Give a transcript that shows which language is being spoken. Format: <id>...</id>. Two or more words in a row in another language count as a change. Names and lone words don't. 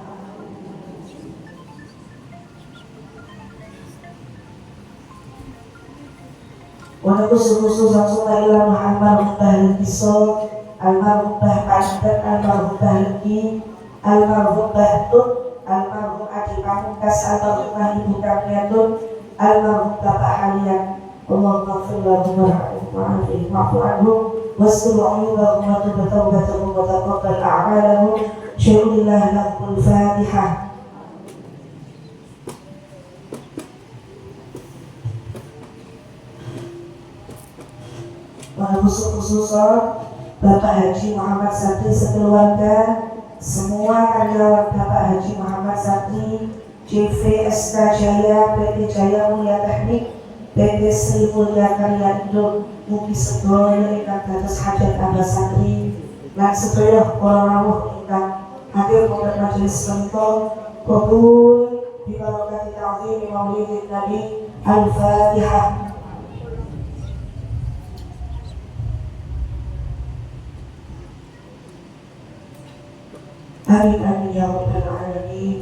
<jv>Wa khusus langsung almarhum Mbah Pisau, almarhum Mbah Panten, almarhum Mbah Legi, almarhum Bahtun, almarhum Adi Pamungkas, almarhumah Ibu Kamiatun, almarhum Bapak Halian.</jv> <ar>اللهم اغفر لهم وارحمهم واعف عنهم واستر عيوبهم وتب توبتهم وتقبل أعمالهم. شكر الله لهم الفاتحة.</ar> <jv>Khusus-khususan Bapak Haji Muhammad Sakti sekeluarga, semua karyawan Bapak Haji Muhammad Sakti, CV SK Jaya, PT Jaya Mulia Teknik, PT Sri Mulia Karya Indo, mugi sedaya ingkang dados hajat Abah Sakti lan sedaya para rawuh ingkang hadir wonten majelis menika kabul</jv> <ar>ببركة تعظيم مولد النبي.</ar> <jv>Al-Fatihah.</jv> <ar>آمين آمين يا رب العالمين.</ar>